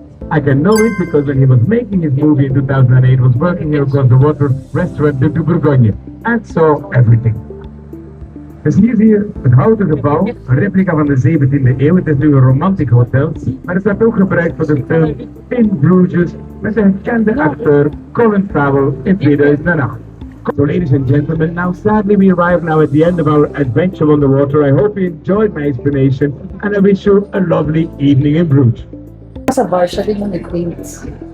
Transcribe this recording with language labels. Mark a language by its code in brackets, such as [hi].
[en] I can know it because when he was making his movie in 2008, was working here across the water, restaurant de Bourgogne, and saw everything. [nl] Dus hier zie je het houten gebouw, een replica van de 17e eeuw. Het is nu een romantic hotel, maar het werd ook gebruikt voor de film In Bruges met de gekende acteur Colin Farrell in 2008. [en] So ladies and gentlemen, now sadly we arrive now at the end of our adventure on the water. I hope you enjoyed my explanation and I wish you a lovely evening in Bruges. [tl] Sa bar siya rin yung nag-drinks.